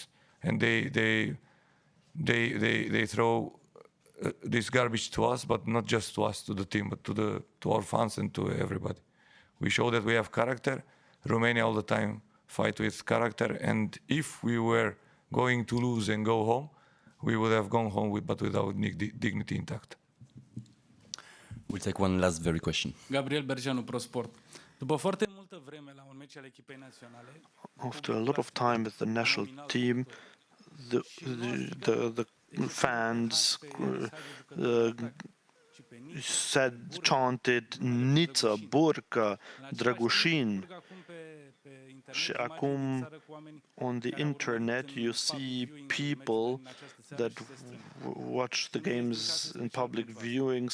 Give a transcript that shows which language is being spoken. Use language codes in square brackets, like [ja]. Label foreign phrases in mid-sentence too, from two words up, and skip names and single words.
[en] And they throw this garbage to us, but not just to us, to the team, but to our fans and to everybody. We show that we have character. Romania all the time fight with character, and if we were going to lose and go home, we would have gone home but without dignity intact. We'll take one last very question. [ro] Gabriel Bergeanu, ProSport. După foarte multă vreme la un meci al echipei naționale. [en] After a lot of time with the national team, the fans chanted Nița, Burca, Drăgușin. [ro] Și acum, [en] on the internet, you see people that watch the games in public viewing.